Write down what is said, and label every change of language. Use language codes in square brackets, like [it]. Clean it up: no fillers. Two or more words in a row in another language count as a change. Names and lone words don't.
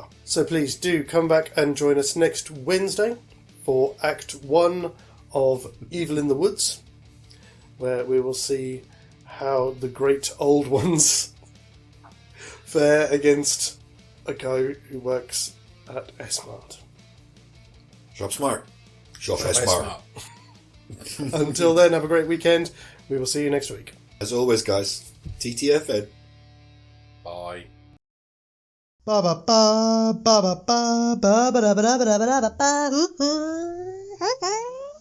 [en] So please do come back and join us next Wednesday for Act 1 of Evil in the Woods, where we will see how the great old ones fare against a guy who works at S-Mart. Shop smart. Shop Shop smart. Until then, have a great weekend. We will see you next week. As always, guys, TTFN. Bye. Ba ba ba ba ba ba ba ba ba ba ba ba ba ba.